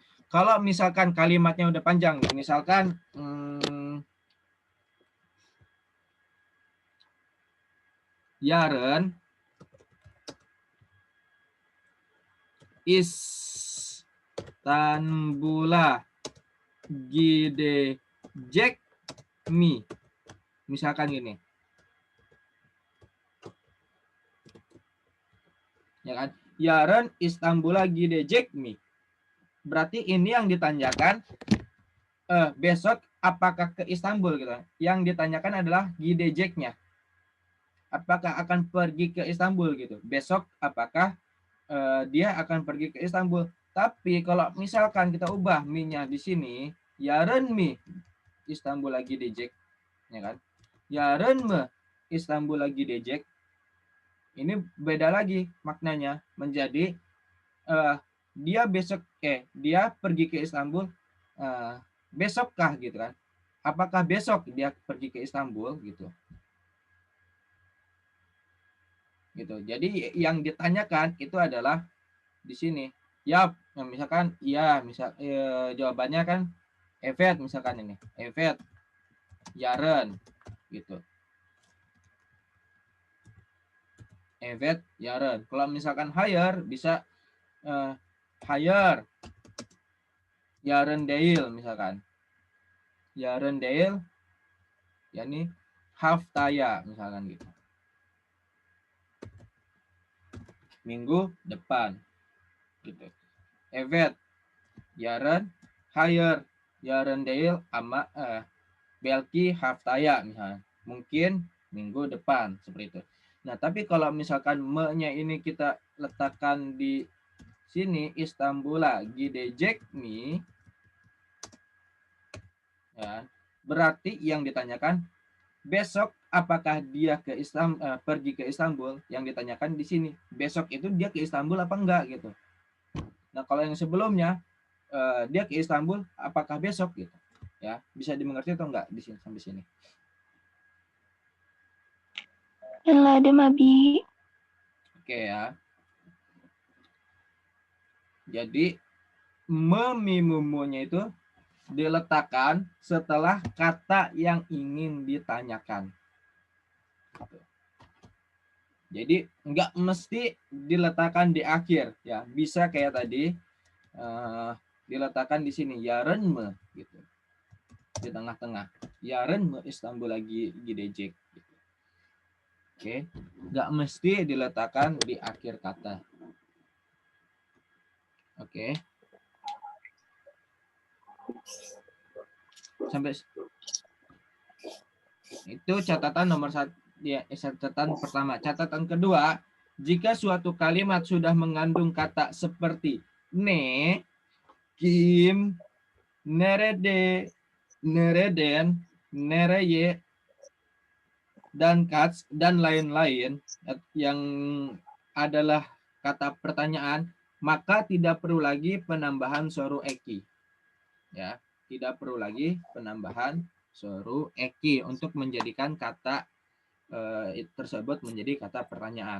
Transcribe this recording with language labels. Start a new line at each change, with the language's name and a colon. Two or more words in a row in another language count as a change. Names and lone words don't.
Indonesian: Kalau misalkan kalimatnya udah panjang, misalkan
Turkish: Yaren Istanbul'a gidecek mi.
Indonesian: Misalkan gini. Ya kan?
Turkish: Yaren Istanbul'a gidecek mi.
Indonesian: Berarti ini yang ditanyakan besok apakah ke Istanbul gitu. Yang ditanyakan adalah gideceknya. Apakah akan pergi ke Istanbul gitu. Besok apakah dia akan pergi ke Istanbul. Tapi kalau misalkan kita ubah mi-nya di sini,
Turkish: Yaren mi Istanbul'a gidecek, ya kan? Yaren mi Istanbul'a gidecek.
Indonesian: Ini beda lagi maknanya menjadi dia pergi ke Istanbul besokkah gitu kan? Apakah besok dia pergi ke Istanbul gitu? Gitu. Jadi yang ditanyakan itu adalah di sini. Ya, misalkan iya, jawabannya kan evet misalkan ini. Evet. Yaren gitu.
Turkish: Evet, Yaren.
Indonesian: Kalau misalkan hayır bisa hayır.
Turkish: Yaren değil misalkan. Yaren değil yakni haftaya
Indonesian: misalkan gitu. Minggu depan gitu.
Turkish: Evet, Yaren, hayır, Yaren değil ama belki haftaya misalnya.
Indonesian: Mungkin minggu depan seperti itu. Nah, tapi kalau misalkan me-nya ini kita letakkan di sini
Turkish: Istanbul'a gidecek mi,
Indonesian: ya, berarti yang ditanyakan besok apakah dia pergi ke Istanbul, yang ditanyakan di sini. Besok itu dia ke Istanbul apa enggak gitu. Nah, kalau yang sebelumnya dia ke Istanbul apakah besok gitu. Ya, bisa dimengerti atau enggak di sini sampai sini?
Turkish: Anladım abi.
Indonesian: Oke ya. Jadi memimumunya itu diletakkan setelah kata yang ingin ditanyakan. Jadi enggak mesti diletakkan di akhir ya. Bisa kayak tadi diletakkan di sini Yaren mi gitu. Di tengah-tengah. Yaren mi Istanbul'a gidecek. Oke, nggak mesti diletakkan di akhir kata. Oke. Sampai itu catatan nomor 1 ya, catatan pertama. Catatan kedua, jika suatu kalimat sudah mengandung kata seperti
Turkish: ne, kim, nerede, nereden, nereye,
Indonesian: dan cuts dan lain-lain yang adalah kata pertanyaan, maka tidak perlu lagi penambahan
Turkish: soru eki.
Indonesian: Ya, tidak perlu lagi penambahan
Turkish: soru eki
Indonesian: untuk menjadikan kata tersebut menjadi kata pertanyaan.